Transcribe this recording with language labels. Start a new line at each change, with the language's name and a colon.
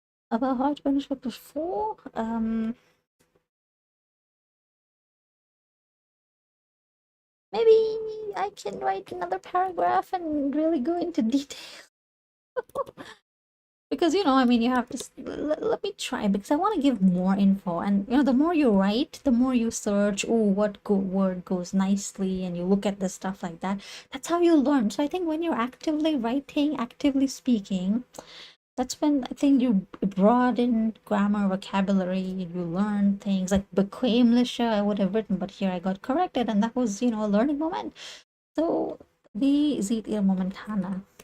German: Aber heute bin ich wirklich froh.
English: Maybe I can write another paragraph and really go into detail. because I mean, you have to let me try, because I want to give more info. And the more you write, the more you search, oh, what word goes nicely, and you look at the stuff like that. That's how you learn. So I think when you're actively writing, actively speaking, that's when I think you broaden grammar, vocabulary, you learn things like bequemliche I would have written, but here I got corrected, and that was a learning moment.
German: So wie sieht ihr momentane?